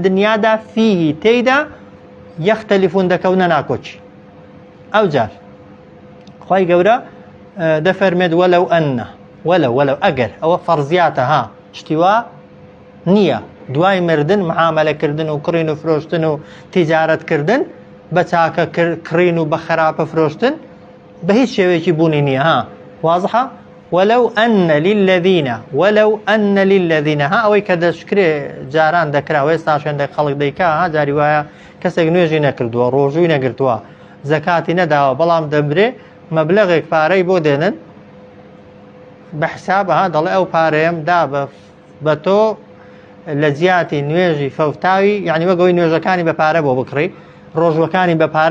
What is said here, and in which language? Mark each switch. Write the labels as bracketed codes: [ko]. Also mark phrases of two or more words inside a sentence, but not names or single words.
[ckb] دنیادا فیهی تێیدا یەختەلیفون دەکەونە ناکۆچی ئەوجار خوای گەورە دەفەرمێت وەلەو ئەگەر ئەوە فەرزیاتە شتیوا نییە دوای مردن معاملەکردن و کڕین و فرۆشتن و تیجارەتکردن بە چاکە کڕین و بە خراپە فرۆشتن بە هیچ شێوەیەکی بوونی نییە واضحە ولو [ar] أن للذين [ckb] ئەوەی کە دەشکرێ جاران دەکرا وێستا شوێندە خەڵک دەیکا جاری وایە کەسێک نوێژی نەکردووە ڕۆژووی نەگرتووە زەکاتی نەداوە بەڵام دەمرێ مەبلەغێک پارەی بۆ دێنن بە حساب دەڵێ ئەو پارەیەم دا بە تۆ لە جیاتی نوێژی فەوتاوی یعنی وەگەوەی نوێژەکانی بە پارە بۆ بکڕی ڕۆژوەکانی بە پارە